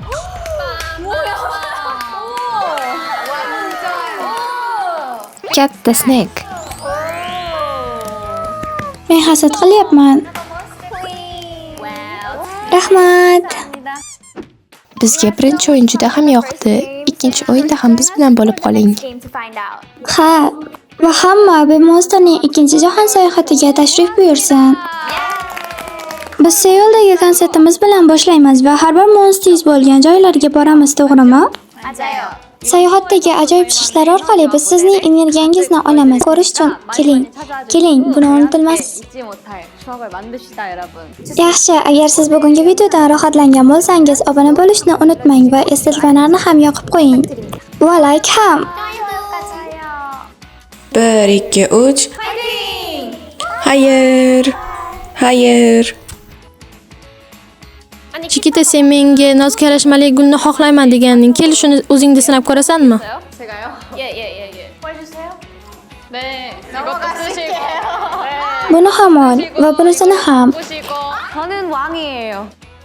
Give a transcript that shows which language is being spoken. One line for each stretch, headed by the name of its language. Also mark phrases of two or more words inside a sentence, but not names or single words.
Uzbek: Katta snack. Men hasad qilyapman. Rahmat. Bizga birinchi o'yin juda ham yoqdi. Ikkinchi o'yinda ham biz bilan bo'lib qoling.
English: Game to find out.
Uzbek: Ha, va hamma Monsterning ikkinchi jahon sayohatiga tashrif buyursin. Biz Seuldagi konsertimiz bilan boshlaymiz va har bir Monsters bo'lgan joylarga boramiz, to'g'rimi?
Korean: 맞아요.
Uzbek: Sayohatdagi ajoyib shishlar orqali biz sizning energiyangizni olamiz. Ko'rish uchun keling. Keling, buni unutilmas.
Korean: 잊지 못할 추억을 만드시다 여러분.
Uzbek: Yaxshi, agar siz bugungi videodan rohatlangan bo'lsangiz, obuna bo'lishni unutmang va eslatmalarni ham yoqib qo'ying. Va like ham. 1 2 3 Xayr. Xayr. Chikita, sen menga nozkarashmali gulni xohlayman deganding. Kel shuni o'zingda sinab ko'rasanmi?
Korean: 제가요? 예. 보여주세요. 네. 이것도 쓰시고.
Uzbek: Buni ham ol va bunisini ham.
Korean: 보시고. 저는 왕이에요.